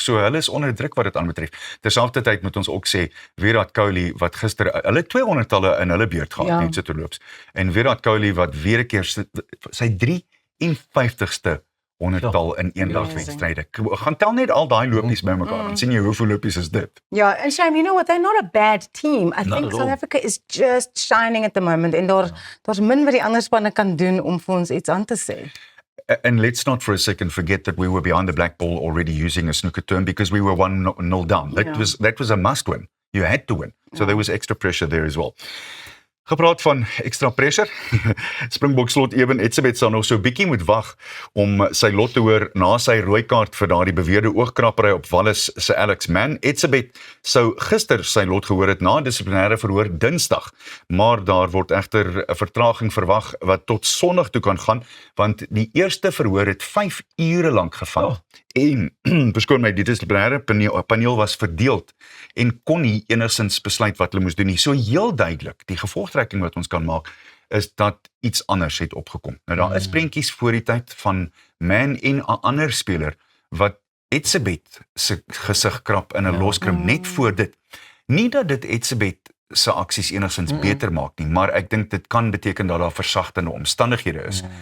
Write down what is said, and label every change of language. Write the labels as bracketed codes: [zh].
[af] So hulle is onder druk wat dit aanbetref. Terselfdertyd moet ons ook sê Virat Kohli wat gister hulle 200-talle in hulle beurt gehad net so te loops. En Virat Kohli wat weer 'n keer sy 53ste 100-tal in eendagswedstryde. Gaan tel net al daai lopies bymekaar en sien jy hoeveel lopies is dit. [en] Yeah, and Shame, you know what? They're not a bad team. I think South Africa is just shining at the moment, [af] en daar's min wat die ander spanne kan doen om vir ons iets aan te sê. [en] And let's not for a second forget that we were behind the black ball already, using a snooker term, because we were 1-0 down. That was a must win. You had to win. So there was extra pressure there as well. [af] Gepraat van [en] extra pressure. [af] Springbok slot Eben Etzebeth sal nog so 'n bietjie moet wag om sy lot te hoor na sy rooi kaart vir daardie beweerde oogkrappery op Wallis se Alex Mann. Etzebeth sou gister sy lot gehoor het na dissiplinêre verhoor Dinsdag, maar daar word egter 'n vertraging verwag wat tot Sondag toe kan gaan, want die eerste verhoor het 5 ure lank gevat. En, beskoon my, die dissiplinêre paneel was verdeeld en kon nie enigstens besluit wat hulle moes doen nie. So heel duidelik, die gevolgtrekking wat ons kan maak, is dat iets anders het opgekom. Nou daar is prentjies voor die tyd van Mann en 'n ander speler wat Etzebeth se gesig krap in 'n loskrim net voor dit. Nie dat dit Etzebeth se aksies enigstens beter maak nie, maar ek dink dit kan beteken dat daar versagtende omstandighede is.